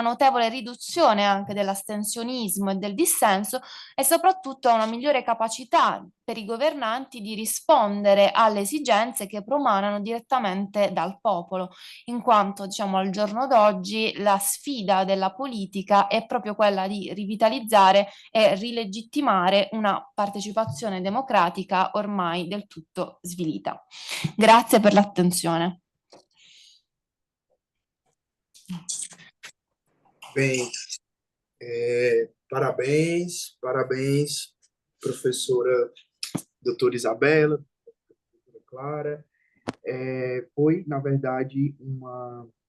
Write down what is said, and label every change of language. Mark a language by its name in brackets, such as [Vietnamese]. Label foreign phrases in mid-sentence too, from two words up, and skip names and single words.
[Italian] notevole riduzione anche dell'astensionismo e del dissenso e soprattutto a una migliore capacità per i governanti di rispondere alle esigenze che promanano direttamente dal popolo, in quanto, diciamo, al giorno d'oggi la sfida della politica è proprio quella di rivitalizzare e rilegittimare una partecipazione democratica ormai del tutto svilita. Grazie per l'attenzione. [Portuguese] Bem, parabéns, professora doutora Isabela, professora Clara. Foi, na verdade, uma...